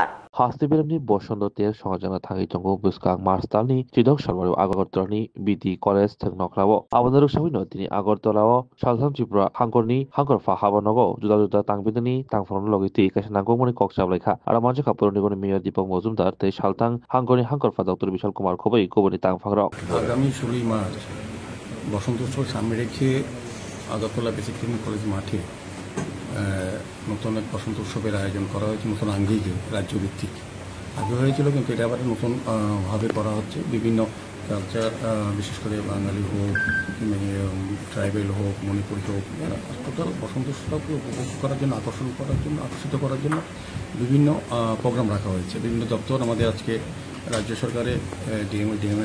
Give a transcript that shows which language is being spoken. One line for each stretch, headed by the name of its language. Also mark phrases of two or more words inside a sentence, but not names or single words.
Kok Borok: हास्टेबिरमनि बसंत तेर संगाजना थांगै दंगो बुस्कां मार्चतालनि चिदक सरबारु आगरतलानि बीटी कॉलेज थंग नखलाव आबनरु सबिनो तिनि आगरतलाव सालथाम त्रिपुरा हांगरनि हांगरफा हाबनगो जुदा जुदा तांबिदनि तांफरन लगिति कासे नांगौमनि कक्साब लेखा आरो मानसे खापुरनि गनि मेयर दीपक मजुमदार ते सालथां हांगरनि हांगरफा डॉक्टर विशाल कुमार खबै गोबनि तांफांराव
Bangla: আগামী 16 মার্চ বসন্ত উৎসব সামনে রেখে আগরতলা বেসিক ট্রেনিং কলেজ মাঠে নতুন এক বসন্ত উৎসবের আয়োজন করা হয়েছে নতুন আঙ্গিকে রাজ্যভিত্তিক আগে হয়েছিল কিন্তু এটা আবার নতুন ভাবে করা হচ্ছে বিভিন্ন কালচার বিশেষ করে বাঙালি হোক ট্রাইবেল হোক মণিপুরি হোক টোটাল বসন্ত উৎসবকে উপভোগ করার জন্য আকর্ষিত করার জন্য বিভিন্ন প্রোগ্রাম রাখা হয়েছে বিভিন্ন দপ্তর আমাদের আজকে রাজ্য সরকারে ডিএমএ